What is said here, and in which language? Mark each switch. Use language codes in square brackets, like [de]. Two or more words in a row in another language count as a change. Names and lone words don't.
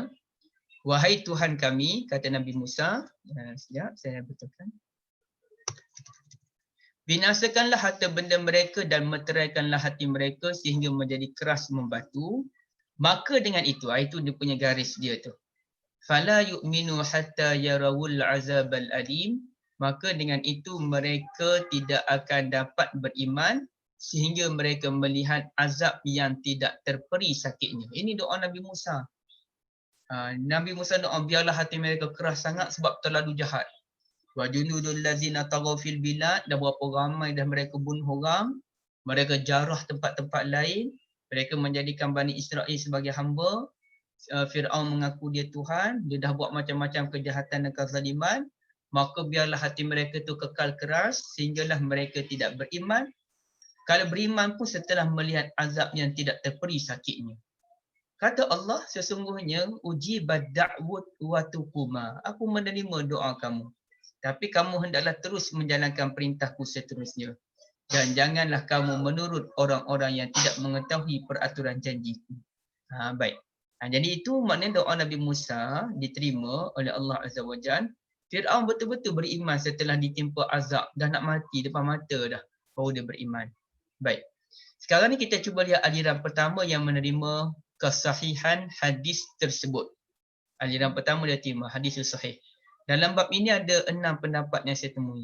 [ms] Wahai Tuhan kami, kata Nabi Musa, sekejap saya betulkan. Binasakanlah harta benda mereka dan meteraikanlah hati mereka sehingga menjadi keras membatu. Maka dengan itu dia punya garis dia tu. [ar] فلا يؤمنوا حتى يروا العذاب الأليم. [ms] Maka dengan itu mereka tidak akan dapat beriman sehingga mereka melihat azab yang tidak terperi sakitnya. Ini doa Nabi Musa. Nabi Musa doa biarlah hati mereka keras sangat sebab terlalu jahat. [ar] وجنود الذين طغوا في البلاد, [ms] dah berapa ramai dah mereka bunuh orang, mereka jarah tempat-tempat lain, mereka menjadikan Bani Israel sebagai hamba. Fir'aun mengaku dia Tuhan, dia dah buat macam-macam kejahatan dan kezaliman, maka biarlah hati mereka tu kekal keras sehinggalah mereka tidak beriman. Kalau beriman pun setelah melihat azab yang tidak terperi sakitnya. Kata Allah, sesungguhnya [ar] أجيبت دعوتكما, [ms] aku menerima doa kamu. Tapi kamu hendaklah terus menjalankan perintahku seterusnya. Dan janganlah kamu menurut orang-orang yang tidak mengetahui peraturan janjiku. Baik. Jadi itu maknanya doa Nabi Musa diterima oleh Allah [ar] عز وجل. [ms] Fir'aun betul-betul beriman setelah ditimpa azab. Dah nak mati depan mata dah. Baru dia beriman. Baik. Sekarang ni kita cuba lihat aliran pertama yang menerima kesahihan hadis tersebut. Aliran pertama dia terima hadis sahih. Dalam bab ini ada 6 pendapat yang saya temui.